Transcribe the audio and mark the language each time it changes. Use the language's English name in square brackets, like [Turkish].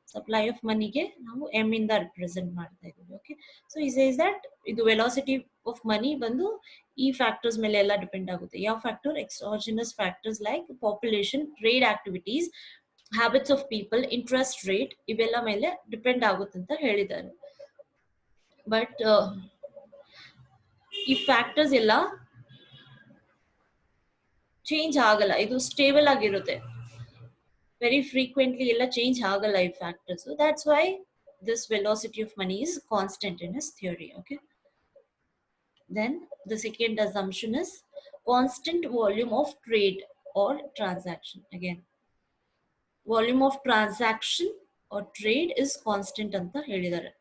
[Kannada] Supply of money ge ನಾವು m ಇಂದ represent ಮಾಡ್ತಾ ಇದ್ದೀವಿ. [English] Okay, so he says that [Kannada] ಇದು velocity of money ಬಂದು ಈ factors ಮೇಲೆ ಎಲ್ಲ ಡಿಪೆಂಡ್ ಆಗುತ್ತೆ. ಯಾವ factor? [English] Exogenous factors like population, trade activities, habits of people, interest rate [Kannada] ಇವೆಲ್ಲ ಮೇಲೆ ಡಿಪೆಂಡ್ ಆಗುತ್ತೆ ಅಂತ ಹೇಳಿದ್ದಾರೆ. ಬಟ್ ಈ ಫ್ಯಾಕ್ಟರ್ಸ್ ಎಲ್ಲ ಚೇಂಜ್ ಆಗಲ್ಲ, ಇದು ಸ್ಟೇಬಲ್ ಆಗಿರುತ್ತೆ. Very frequently ella change agala if factors. [English] So that's why this velocity of money is constant in his theory. Okay, then the second assumption is constant volume of trade or transaction. Again, volume of transaction or trade is constant [Kannada] anta helidare.